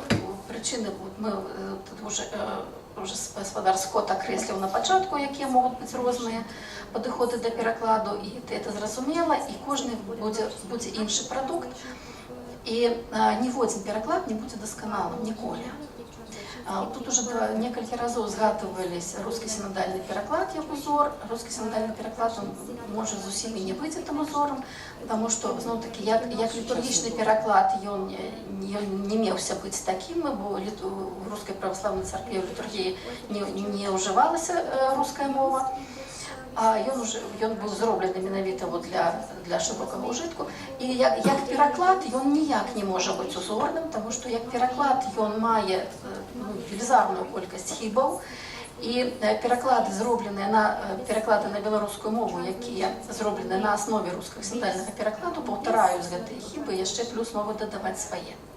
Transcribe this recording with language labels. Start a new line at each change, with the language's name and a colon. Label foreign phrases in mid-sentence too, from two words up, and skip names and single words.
Belarusian: Прычыны мы уже гаспадар Скотт акрэсліў на пачатку, якія могуць быць розныя падыходы да перакладу, і это зразумела, і кожны будзе іншы прадукт, і ніводзін пераклад не будзе дасканалым ніколі. Тут уже некалькі разоў згадывались
Russian: русский синодальный
Belarusian: пераклад як узор.
Russian: Русский синодальный
Belarusian: пераклад можа зусім і не быць
Russian: этим узором, потому что,
Belarusian: зноў-таки, як літургічны пераклад ён не меўся быць таким, бо
Russian: в русской православной
Belarusian: царкве в літургіі не ўжывалася руская мова. Ён быў зроблены менавіта для шырокага ўжытку. І як пераклад ён ніяк не можа быць узорным, таму што як пераклад ён мае велізарную колькасць хібаў, і пераклады на беларускую мову, якія зроблены на аснове рускага синодальнага перакладу, паўтараюць гэтыя хібы, яшчэ плюс могуць дадаваць свае.